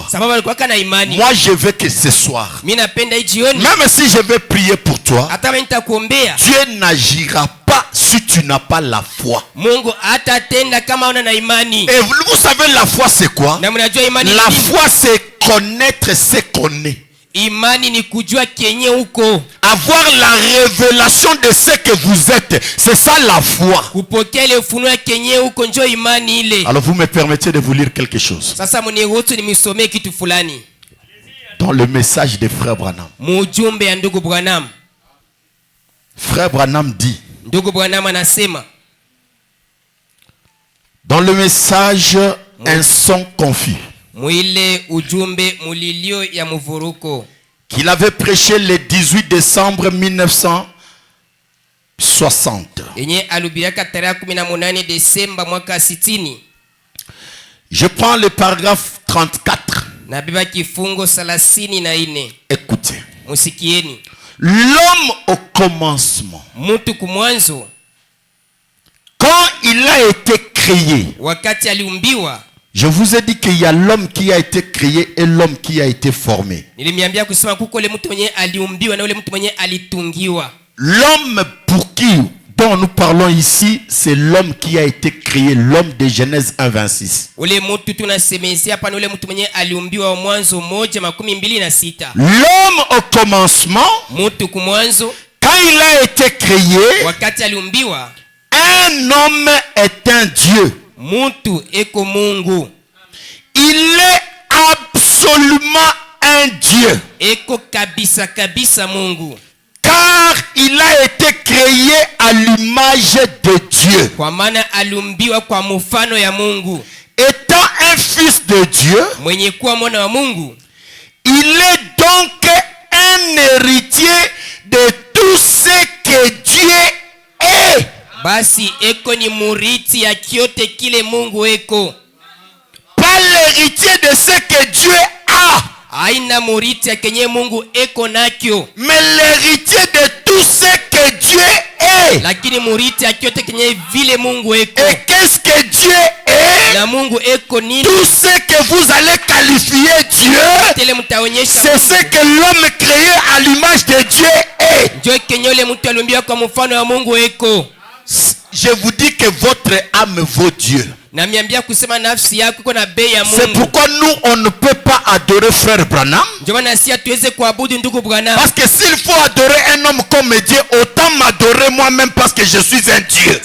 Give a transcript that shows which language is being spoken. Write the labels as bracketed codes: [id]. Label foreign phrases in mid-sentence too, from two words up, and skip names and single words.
[fr] Moi je veux que ce soir, même si je vais prier pour toi, Dieu n'agira pas si tu n'as pas la foi. Et vous savez la foi c'est quoi? La foi c'est connaître ce qu'on est. [sw] Imani ni kujua kenye uko. [fr] Avoir la révélation de ce que vous êtes. C'est ça la foi. [sw] Kupokea ile ufunuo kenye uko njo imani ile. [fr] Alors vous me permettez de vous lire quelque chose. [sw] Sasa mniruhusu nimisomee kitu fulani. [fr] Dans le message de Frère Branham. [sw] Mujumbe ya ndugu Branham. [fr] Frère Branham dit. [sw] Ndugu Branham anasema. [fr] Dans le message, un son confus. [sw] Mwile ujumbe mulilio ya muvuruko. [fr] Qu'il avait prêché le 18 décembre 1960. [sw] Yenye alubiraka tarehe 18 Desemba mwaka 60. [fr] Je prends le paragraphe 34. [sw] Na biba kifungo 34. [fr] Écoutez. [sw] Musikieni. [fr] L'homme au commencement. [sw] Mutu kumwanzo. [fr] Quand il a été créé. [sw] Wakati aliumbiwa. [fr] Je vous ai dit qu'il y a l'homme qui a été créé et l'homme qui a été formé. [sw] Nilimiambia kusema kuko le mtu mwenye aliumbiwa na ule mtu mwenye alitungiwa. [fr] L'homme pour qui dont nous parlons ici, c'est l'homme qui a été créé, l'homme de Genèse 1:26. [sw] Ule mtu tunasemezea hapa ni ule mtu mwenye aliumbiwa Mwanzo 1:26. [fr] L'homme au commencement, [sw] mtu kumwanzo, [fr] quand il a été créé, [sw] wakati aliumbiwa, [fr] un homme est un Dieu. [sw] Mtu eko Mungu. [fr] Il est absolument un Dieu. [sw] Eko kabisa kabisa Mungu. [fr] Car il a été créé à l'image de Dieu. [sw] Kwa maana aliumbiwa kwa mfano ya Mungu. [fr] Étant un fils de Dieu, [sw] mwenye kuwa mwana wa Mungu, [fr] il est donc un héritier de tout ce que Dieu est. [sw] Basi eko ni muriti ya kyote kile Mungu eko. [fr] Pas l'héritier de ce que Dieu a. [sw] Aina muriti ya kenye Mungu eko nakyo. [fr] Mais l'héritier de tout ce que Dieu est. [sw] Lakini muriti ya kyote kenye vile Mungu eko. [fr] Et qu'est-ce que Dieu est? [sw] Na Mungu eko nini? [fr] Tout ce que vous allez qualifier Dieu, c'est ce que l'homme créé à l'image de Dieu est. [sw] Njo kenye ule mtu aliumbiwa kwa mfano wa Mungu eko. [fr] Je vous dis que votre âme vaut Dieu. C'est pourquoi nous on ne peut pas adorer frère Branham. Parce que s'il faut adorer un homme comme Dieu, autant m'adorer moi-même parce que je suis un Dieu.